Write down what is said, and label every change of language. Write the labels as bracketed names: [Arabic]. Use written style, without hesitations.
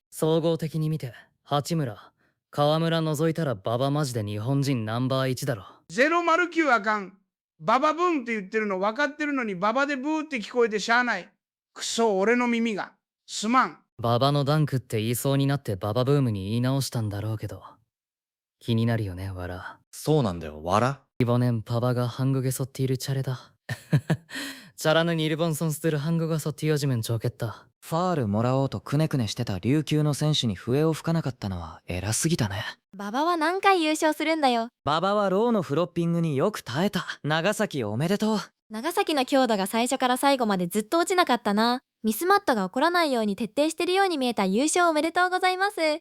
[Japanese] 総合的に見て、八村、河村除いたら馬場マジで日本人ナンバー1だろ。 009あかん。ババブーンって言ってるの分かってるのにババでブーって聞こえてしゃあない。くそ、俺の耳が。すまん。馬場のダンクって言いそうになって馬場ブームに言い直したんだろうけど。気になるよね、わら。そうなんだよ、わら。 [Korean] 이번엔 바바가 한국에서 뛸 차례다. 잘하는 일본 선수들 한국에서 뛰어주면 좋겠다. [Japanese] ファールもらおうとくねくねしてた琉球の選手に笛を吹かなかったのは偉すぎたね。馬場は何回優勝するんだよ。馬場はローのフロッピングによく耐えた。長崎おめでとう。長崎の強度が最初から最後までずっと落ちなかったな。ミスマットが起こらないように徹底してるように見えた。優勝おめでとうございます。